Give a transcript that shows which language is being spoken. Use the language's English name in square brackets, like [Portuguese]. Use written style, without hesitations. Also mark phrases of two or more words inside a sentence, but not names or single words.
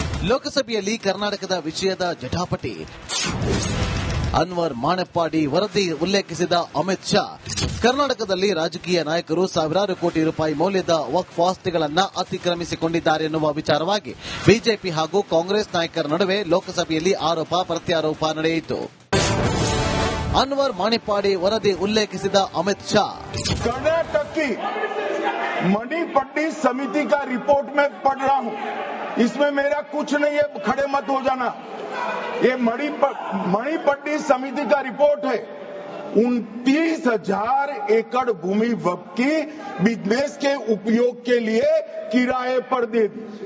[Kannada] ಲೋಕಸಭೆಯಲ್ಲಿ ಕರ್ನಾಟಕದ ವಿಷಯದ ಜಟಾಪಟಿ. ಅನ್ವರ್ ಮಾಣೆಪ್ಪಾಡಿ ವರದಿ ಉಲ್ಲೇಖಿಸಿದ ಅಮಿತ್ ಶಾ, ಕರ್ನಾಟಕದಲ್ಲಿ ರಾಜಕೀಯ ನಾಯಕರು ಸಾವಿರಾರು ಕೋಟಿ ರೂಪಾಯಿ ಮೌಲ್ಯದ ವಕ್ಫ್ ಆಸ್ತಿಗಳನ್ನು ಅತಿಕ್ರಮಿಸಿಕೊಂಡಿದ್ದಾರೆ ಎನ್ನುವ ವಿಚಾರವಾಗಿ ಬಿಜೆಪಿ ಹಾಗೂ ಕಾಂಗ್ರೆಸ್ ನಾಯಕರ ನಡುವೆ ಲೋಕಸಭೆಯಲ್ಲಿ ಆರೋಪ ಪ್ರತ್ಯಾರೋಪ ನಡೆಯಿತು. ಅನ್ವರ್ ಮಾಣೆಪ್ಪಾಡಿ ವರದಿ ಉಲ್ಲೇಖಿಸಿದ ಅಮಿತ್ ಶಾ, [Hindi] कर्नाटक की मणिपट्टी समिति का रिपोर्ट में पढ़ रहा हूं, इसमें मेरा कुछ नहीं है, खड़े मत हो जाना. ये मणिपट्टी समिति का रिपोर्ट है. 29,000 एकड़ भूमि वक्फ की बिजनेस के उपयोग के लिए किराए पर दे दी.